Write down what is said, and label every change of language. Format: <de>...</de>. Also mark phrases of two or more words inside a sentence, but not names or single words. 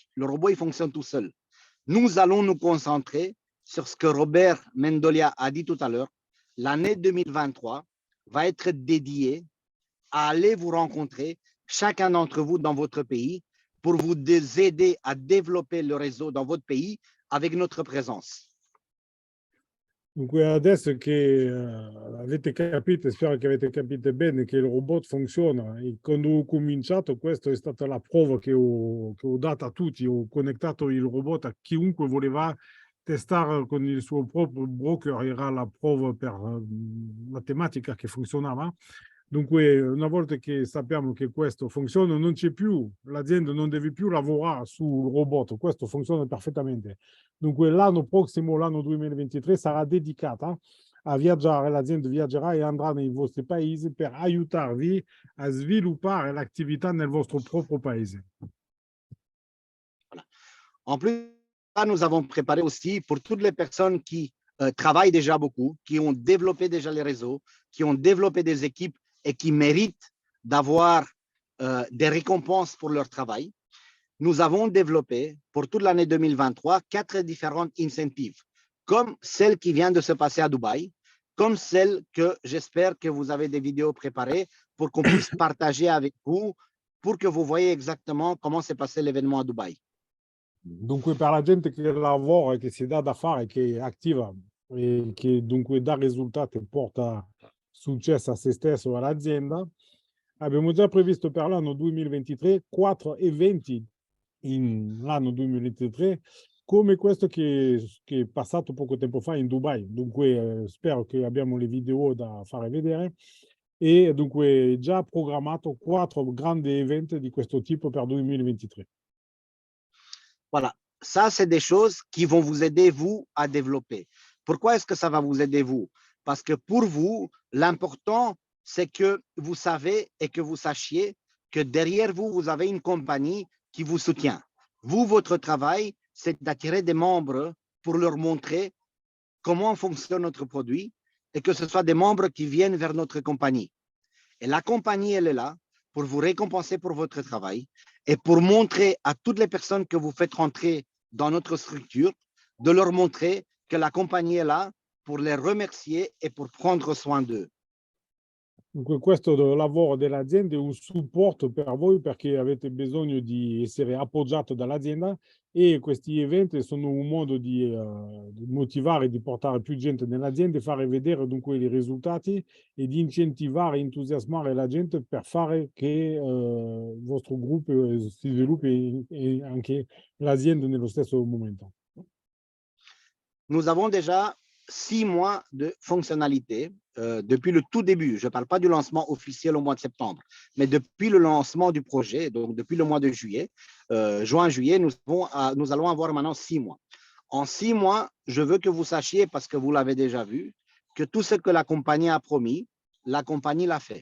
<fr>Le robot, il fonctionne tout seul. Nous allons nous concentrer sur ce que Robert Mendolia a dit tout à l'heure. L'année 2023 va être dédiée à aller vous rencontrer, chacun d'entre vous dans votre pays, pour vous aider à développer le réseau dans votre pays avec notre présence.</fr> <it>Dunque adesso che avete capito, spero che avete capito bene che il robot funziona e quando ho cominciato questa è stata la prova che ho dato a tutti, ho connettato il robot a chiunque voleva testare con il suo proprio broker, era la prova per la tematica che funzionava. Dunque, una volta che sappiamo che questo funziona, non c'è più, l'azienda non deve più lavorare sul robot, questo funziona perfettamente. Dunque, l'anno prossimo, l'anno 2023, sarà dedicata a viaggiare, l'azienda viaggerà e andrà nei vostri paesi per aiutarvi a sviluppare l'attività nel vostro proprio paese.</it> <fr>Voilà. En plus, nous avons préparé aussi pour toutes les personnes qui travaillent déjà beaucoup, qui ont développé déjà les réseaux, qui ont développé des équipes et qui méritent d'avoir des récompenses pour leur travail. Nous avons développé pour toute l'année 2023 4 différentes incentives, comme celle qui vient de se passer à Dubaï, comme celle que j'espère que vous avez des vidéos préparées pour qu'on puisse partager avec vous, pour que vous voyez exactement comment s'est passé l'événement à Dubaï.</fr> <it>Dunque, per la gente che lavora, che si dà da fare, che è attiva e che dunque dà risultati e porta successo a se stesso e all'azienda, abbiamo già previsto per l'anno 2023 4 eventi in l'anno 2023 come questo che è passato poco tempo fa in Dubai. Dunque spero che abbiamo le video da fare vedere e dunque già programmato 4 grandi eventi di questo tipo per 2023.</it> <fr>Voilà, ça, c'est des choses qui vont vous aider, vous, à développer. Pourquoi est-ce que ça va vous aider, vous? Parce que pour vous, l'important, c'est que vous savez et que vous sachiez que derrière vous, vous avez une compagnie qui vous soutient. Vous, votre travail, c'est d'attirer des membres pour leur montrer comment fonctionne notre produit et que ce soit des membres qui viennent vers notre compagnie. Et la compagnie, elle est là pour vous récompenser pour votre travail et pour montrer à toutes les personnes que vous faites rentrer dans notre structure, de leur montrer que la compagnie est là pour les remercier et pour prendre soin d'eux.</fr> <it>Dunque questo lavoro dell'azienda è un supporto per voi perché avete bisogno di essere appoggiato dall'azienda e questi eventi sono un modo di motivare, di portare più gente nell'azienda e fare vedere dunque i risultati e di incentivare, entusiasmare la gente per fare che il vostro gruppo si sviluppi e anche l'azienda nello stesso momento.</it> <fr>Nous avons déjà 6 mois de fonctionnalité depuis le tout début. Je ne parle pas du lancement officiel au mois de septembre, mais depuis le lancement du projet, donc depuis le mois de juillet, juin-juillet, nous allons avoir maintenant 6 mois. En 6 mois, je veux que vous sachiez, parce que vous l'avez déjà vu, que tout ce que la compagnie a promis, la compagnie l'a fait.</fr>